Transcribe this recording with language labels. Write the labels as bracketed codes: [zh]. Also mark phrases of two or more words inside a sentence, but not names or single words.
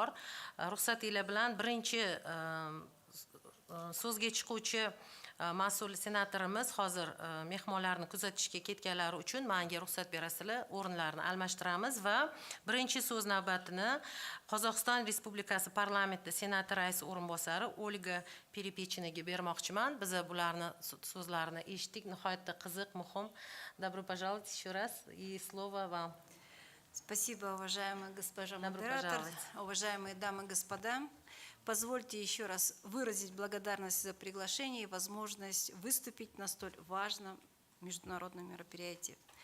[uz] Ruxsatinglar bilan birinchi so'zga chiquvchi mas'ul senatorimiz hozir mehmonlarni kuzatishga ketganlari uchun menga ruxsat berasizlar, o'rinlarni almashtiramiz va birinchi so'z navbatini Qozog'iston Respublikasi parlamenti senati raisi o'rinbosari OLIY bermoqchiman. Biz bularni so'zlarini eshitdik, nihoyatda qiziq, muhim. [ru] Добро пожаловать еще раз и слово вам. Спасибо, уважаемая госпожа модератор, уважаемые дамы и господа. Позвольте еще раз выразить благодарность за приглашение и возможность выступить на столь важном международном мероприятии.